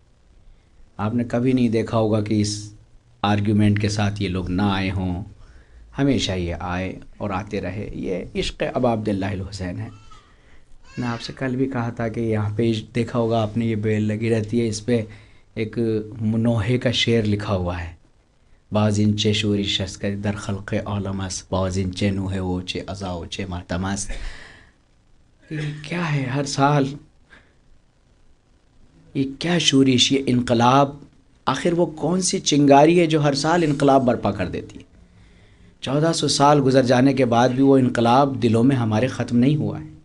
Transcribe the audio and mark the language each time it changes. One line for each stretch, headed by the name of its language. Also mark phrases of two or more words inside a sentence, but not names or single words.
Urdu: آپ نے کبھی نہیں دیکھا ہوگا کہ اس آرگیومنٹ کے ساتھ یہ لوگ نہ آئے ہوں، ہمیشہ یہ آئے اور آتے رہے. یہ عشق ابا عبداللہ الحسین ہے. میں آپ سے کل بھی کہا تھا کہ یہاں پہ دیکھا ہوگا آپ نے، یہ بیل لگی رہتی ہے، اس پہ ایک نوحے کا شعر لکھا ہوا ہے.
Persian: باز این چه شوری شست که در خلق عالم است، باز این چه نوحه و چه عزا و چه ماتم است.
Urdu: کیا ہے ہر سال یہ کیا شورش، یہ انقلاب، آخر وہ کون سی چنگاری ہے جو ہر سال انقلاب برپا کر دیتی ہے؟ 1400 سال گزر جانے کے بعد بھی وہ انقلاب دلوں میں ہمارے ختم نہیں ہوا ہے.